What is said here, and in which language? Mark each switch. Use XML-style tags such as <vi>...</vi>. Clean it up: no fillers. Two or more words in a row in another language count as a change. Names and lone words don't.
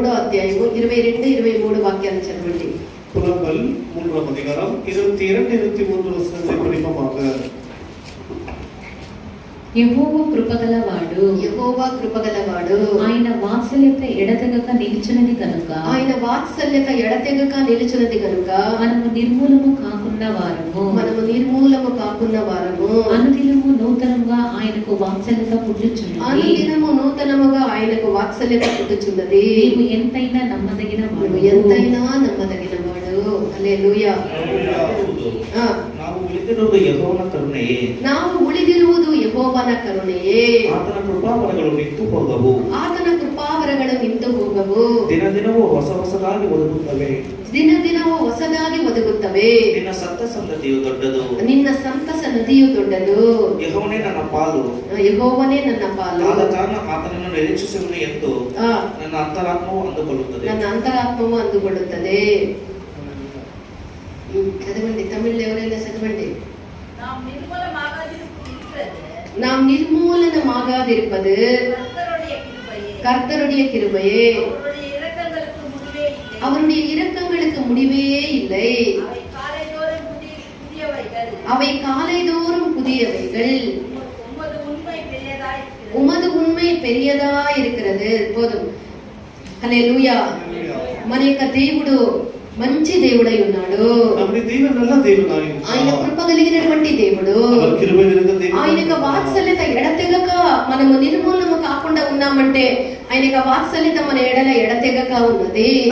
<te>అధ్యాయము 22-23 వాక్యాలు చదవండి.</te> <ta>புலம்பல் 3ஆம் அதிகாரம் 22-23 வசனங்களை படிப்போமாக.</ta> <te>యెహోవా కృపగలవాడు, యెహోవా కృపగలవాడు, ఆయన వాత్సల్యత ఎడతెగక నిలిచినది కనుక, ఆయన వాత్సల్యత ఎడతెగక నిలిచినది కనుక మనము నిర్మూలము కాకున్న వారము, మనము నిర్మూలము కాకున్న వారము, అనుదినము నూతనంగా ఆయనకు వాత్సల్యత పుట్టుచున్నది, అనుదినము నూతనముగా ఆయనకు వాత్సల్యత పుట్టుచున్నది. నీవు ఎంతైనా నమ్మదగిన వాడు, నువ్వు ఎంతైనా నమ్మదగిన వాడు. హల్లెలూయా.</te> <kn>ನಾವು ಉಳಿದಿರುವುದು ಯೆಹೋವನ ಕರುಣೆಯೇ, ನಾವು ಉಳಿದಿರುವುದು ಯೆಹೋವನ ಕರುಣೆಯೇ, ಆತನ ಕೃಪಾವರಗಳು ನಿಂತು ಹೋಗವು, ಆತನ ಕೃಪಾವರಗಳು ನಿಂತು ಹೋಗವು, ದಿನ ದಿನವೂ ಹೊಸ ಹೊಸದಾಗಿ ಒದಗುತ್ತವೆ, ದಿನ ದಿನವೂ ಹೊಸದಾಗಿ ಒದಗುತ್ತವೆ. ನಿನ್ನ ಸಂತ ಸಂತತಿಯು ದೊಡ್ಡದು, ನಿನ್ನ ಸಂತಸ ನದಿಯು ದೊಡ್ಡದು. ಯೆಹೋವನೇ ನನ್ನ ಪಾಲು, ಯೆಹೋವನೇ ನನ್ನ ಪಾಲು, ಆದ ಕಾರಣ ಆತನನ್ನು ನಿರೀಕ್ಷಿಸುವನು ಎಂದು ನನ್ನ ಅಂತರಾತ್ಮವು ಅಂದುಕೊಳ್ಳುತ್ತದೆ, ನನ್ನ ಅಂತರಾತ್ಮವು ಅಂದುಕೊಳ್ಳುತ್ತದೆ.</kn> <te>చదవండి, తమిళ్లో ఎవరైనా చదవండి.</te> <ta>நாம் நிர்மூலனமாகாதிருப்பது கர்த்தருடைய கிருபையே, அவருடைய இரக்கங்களுக்கு முடிவே இல்லை, அவை காலைதோறும் புதியவைகள், உமது உண்மை பெரியதா இருக்கிறது. போதும்.</ta> <te>హల్లెలూయా. మన యొక్క దేవుడు మంచి దేవుడై ఉన్నాడు. ఆయన కృప కలిగినటువంటి దేవుడు. ఆయన యొక్క వాత్సల్యత ఎడతెగక మనము నిర్మూలము కాకుండా ఉన్నామంటే ఆయన యొక్క వాత్సల్యత మన ఎడల ఎడతెగక ఉన్నది.</te>